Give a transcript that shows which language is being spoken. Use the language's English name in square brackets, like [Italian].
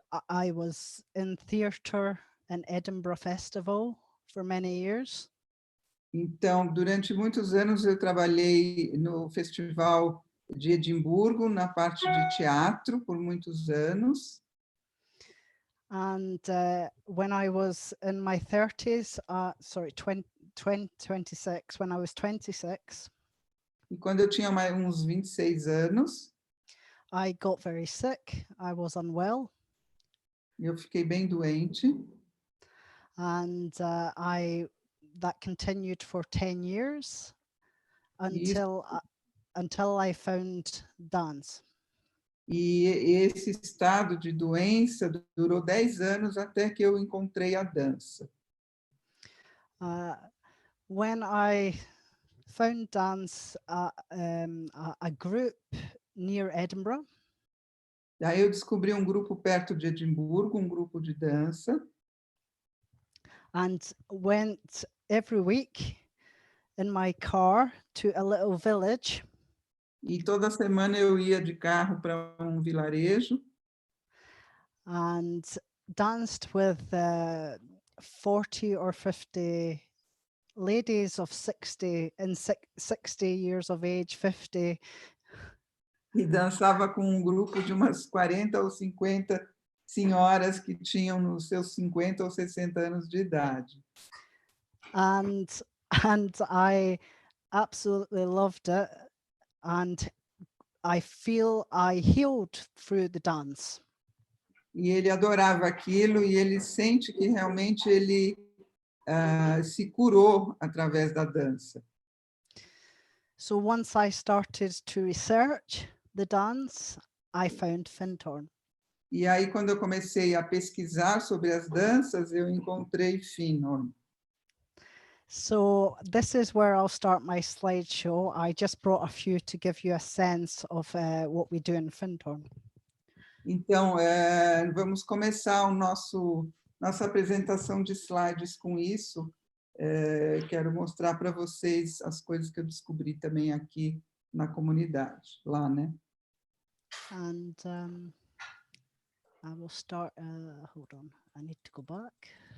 [English] I was in theatre in Edinburgh Festival for many years. [Portuguese] Então, durante muitos anos eu trabalhei no Festival de Edimburgo, na parte de teatro, por muitos anos. [English] And when I was in my 30s, 26, when I was 26, [Portuguese] E quando eu tinha uns 26 anos, [English] I got very sick. I was unwell. [Portuguese] eu fiquei bem doente. [English] And that continued for 10 years until I found dance. [Portuguese] E esse estado de doença durou 10 anos até que eu encontrei a dança. [English] When I found dance at a group near Edinburgh. [Portuguese] Daí eu descobri um grupo perto de Edimburgo, um grupo de dança. [English] And went every week in my car to a little village. [Portuguese] E toda semana eu ia de carro para um vilarejo. [English] And danced with 40 or 50 ladies of 60 years of age, 50. [Portuguese] E dançava com um grupo de umas 40 ou 50 senhoras que tinham nos seus 50 ou 60 anos de idade. [English] And I absolutely loved it, and I feel I healed through the dance. [Portuguese] E ele adorava aquilo e ele sente que realmente ele se curou através da dança. [English] So once I started to research the dance, I found Findhorn. [Portuguese] E aí, quando eu comecei a pesquisar sobre as danças, eu encontrei Findhorn. [English] So this is where I'll start my slideshow. I just brought a few to give you a sense of what we do in Findhorn. [Portuguese] Então, vamos começar nossa apresentação de slides com isso. Quero mostrar para vocês as coisas que eu descobri também aqui na comunidade, lá, né? [English] And I will start, hold on, I need to go back.